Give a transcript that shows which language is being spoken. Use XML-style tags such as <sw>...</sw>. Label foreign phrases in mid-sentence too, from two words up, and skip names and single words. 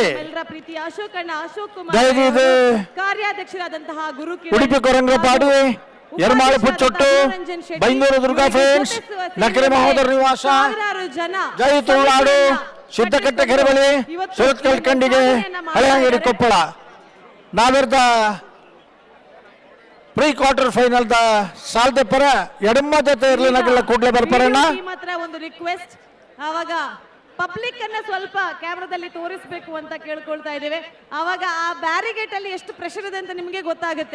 <kn>ಕಾರ್ಯಾಧ್ಯಕ್ಷರಾದಂತಹ ಗುರು ಉಡುಪಿ ಕೊರಂಗ್ರಪಾಡಿ, ಎರ್ಮಾಳು ಪುಚ್ಚೊಟ್ಟು, ಬೈಂದೂರು ದುರ್ಗಾ ಫ್ರೆಂಡ್ಸ್, ನಕರೆ ಮಹೋದರ ನಿವಾಸ, ಜೈ ತುಳುನಾಡು, ಸಿದ್ದಕಟ್ಟೆ ಕೆರೆಬಳಿ, ಸುರತ್ಕಲ್ ಕಂಡಿಗೆ, ಹಳೆಯಂಗಡಿ ಕೊಪ್ಪಳ.</kn> <tcy>ನಾವಿರ್ದ</tcy> <en>pre quarter final</en> <tcy>ದ ಸಾಲ್ದೆ ಪರ ಎಡಮ್ಮ ಜೊತೆ ಇರಲಿ ನಗಲ ಕೂಡಲೇ ಬರ್ಪಾರಣ್ಣ.</tcy> <kn>ಒಂದು ರಿಕ್ವೆಸ್ಟ್, ಆವಾಗ ಪಬ್ಲಿಕ್ ಅನ್ನ ಸ್ವಲ್ಪ ಕ್ಯಾಮ್ರಾದಲ್ಲಿ ತೋರಿಸಬೇಕು ಅಂತ ಕೇಳ್ಕೊಳ್ತಾ ಇದ್ದೇವೆ. ಆವಾಗ ಆ ಬ್ಯಾರಿಗೇಟ್ ಅಲ್ಲಿ ಎಷ್ಟು ಪ್ರೆಷರ್ ಇದೆ ಅಂತ ನಿಮಗೆ ಗೊತ್ತಾಗುತ್ತೆ.</kn>